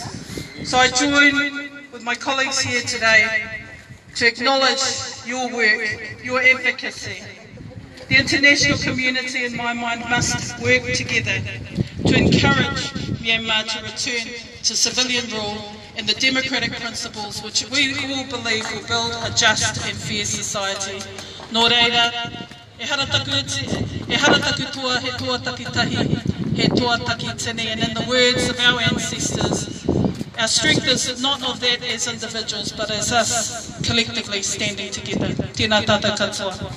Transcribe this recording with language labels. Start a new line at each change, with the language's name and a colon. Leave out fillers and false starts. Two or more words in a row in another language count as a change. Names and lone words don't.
English: So I join with my colleagues here today to acknowledge your work, your advocacy. The international community, in my mind, must work together to encourage Myanmar to return to civilian rule and the democratic principles which we all believe will build a just and fair society.
Māori: Nō reira, e hara taku toa he toa takitahi, he toa takitini,
English: and in the words of our ancestors, our strength is not of that as individuals, but as us collectively standing together.
Māori: Tēnā tātou katoa.